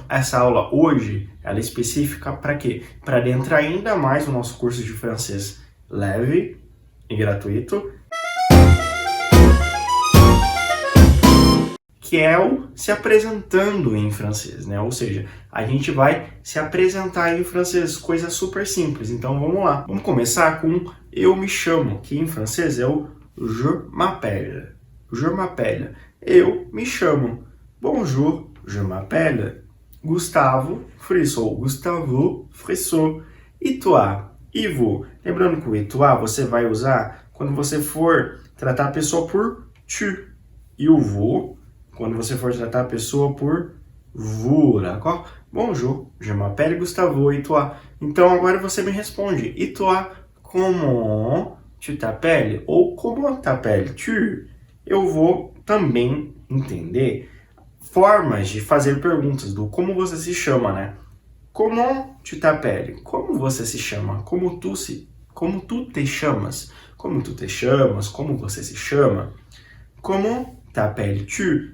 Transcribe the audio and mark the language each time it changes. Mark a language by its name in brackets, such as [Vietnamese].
[Portuguese] Essa aula hoje, ela é específica para quê? Para adentrar ainda mais no nosso curso de francês leve e gratuito, que é o se apresentando em francês, né? Ou seja, a gente vai se apresentar em francês, coisa super simples. Então vamos lá. Vamos começar com eu me chamo, que em francês é o [French] je m'appelle. Je m'appelle. [Portuguese] Eu me chamo. [French] Bonjour, je m'appelle Gustavo Frissot. Gustavo Frissot. E toi? E vous? [Portuguese] Lembrando que o [French] et toi [Portuguese] você vai usar quando você for tratar a pessoa por tu. E o vous, quando você for tratar a pessoa por vous, d'accord? [French] Bonjour, je m'appelle Gustavo. E toi? [Portuguese] Então agora você me responde. [French] E toi? Comment tu t'appelles? Ou comment t'appelles-tu? [Portuguese] Eu vou também entender formas de fazer perguntas do como você se chama, né? [French] Comment tu t'appelles? [Portuguese] Como você se chama? Como tu te chamas? Como tu te chamas? Como você se chama? [French] Comment t'appelles-tu?